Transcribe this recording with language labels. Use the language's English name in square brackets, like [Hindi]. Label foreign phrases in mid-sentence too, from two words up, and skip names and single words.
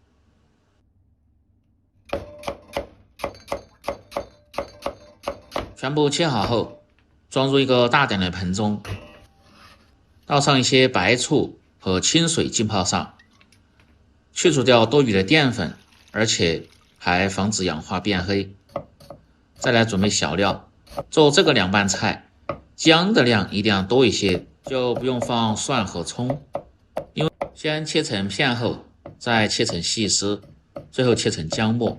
[Chinese] 全部切好後，裝入一個大點的盆中，倒上一些白醋和清水浸泡上，去除掉多余的澱粉，而且還防止氧化變黑。再来準備小料，做這個涼拌菜，薑的量一定要多一些，就不用放蒜和蔥，因為先切成片後，再切成細絲，最後切成薑末。